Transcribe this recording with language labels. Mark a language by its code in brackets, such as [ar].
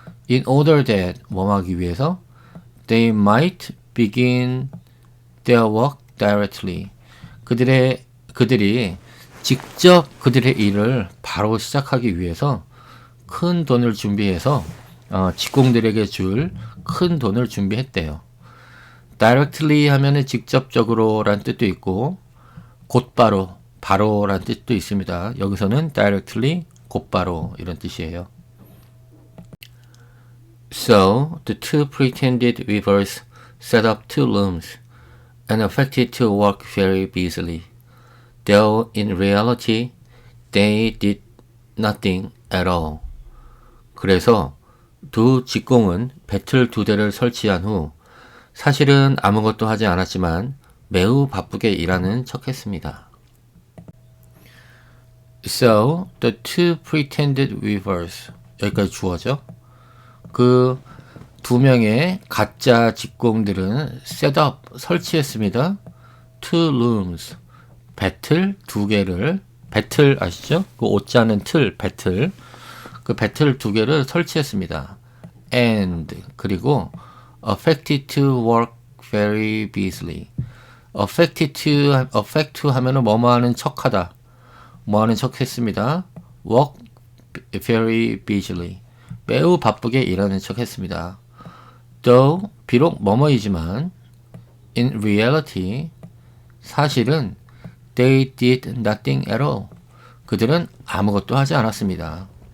[en] In order that, [ko] 뭐뭐 하기 위해서, [en] they might begin their work directly, [ko] 그들이 직접 그들의 일을 바로 시작하기 위해서 큰 돈을 준비해서 직공들에게 줄 큰 돈을 준비했대요. directly 하면은 직접적으로 란 뜻도 있고 곧바로, 바로란 뜻도 있습니다. 여기서는 directly, 곧바로 이런 뜻이에요. [en] So the two pretended weavers set up two looms and affected to work very busily, though in reality they did nothing at all. [ko] 그래서 두 직공은 배틀 두 대를 설치한 후 사실은 아무것도 하지 않았지만 매우 바쁘게 일하는 척했습니다. So the two pretended weavers, 여기까지 주어죠. 그 두 명의 가짜 직공들은 set up, 설치했습니다. two looms, 배틀 두 개를, 배틀 아시죠? 그 옷자는 틀, 배틀. 그 배틀 두 개를 설치했습니다. [en] And, [ko] 그리고 [en] affected to work very busily. [ko] affect to 하면은 뭐뭐 하는 척하다, 뭐 하는 척 했습니다. [en] work very busily, [ko] 매우 바쁘게 일하는 척 했습니다. though, 비록 뭐뭐이지만, [en] in reality, [ko] 사실은 [en] they did nothing at all, [ko] 그들은 아무것도 하지 않았습니다.